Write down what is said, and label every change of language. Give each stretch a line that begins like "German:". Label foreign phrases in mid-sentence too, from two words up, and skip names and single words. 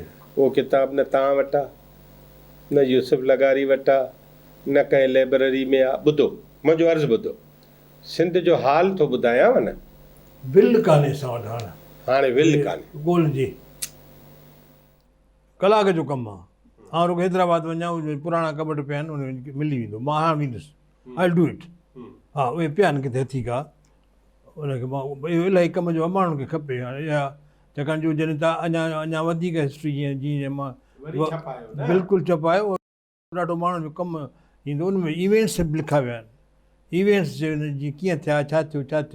Sindhi: उहो किताब न तव्हां वटि आहे, न यूसुफ लगारी वटि आहे, न कंहिं लाइब्रेरी में आहे। ॿुधो मुंहिंजो अर्ज़ु ॿुधो, सिंध जो हाल थो ॿुधायांव न, बिल कान्हे असां वटि हाणे विल कान्हे, ॻोल्हिजे कलाक जो कमु आहे। ऐं रुॻो हैदराबाद वञा, उहे पुराणा कबट पिया आहिनि, उन मिली वेंदो। मां हाणे वेंदुसि,
English: I do it.
Sindhi: हा उहे पिया आहिनि किथे हथी का, उनखे मां इहो इलाही कम जो माण्हुनि खे खपे हाणे इहा, छाकाणि जो जॾहिं तव्हां अञा वधीक हिस्ट्री जीअं मां बिल्कुलु छपायो, ॾाढो माण्हुनि जो कमु ईंदो। उन में इवेंट्स बि लिखा विया आहिनि, इवेंट्स जी कीअं थिया, छा थियो।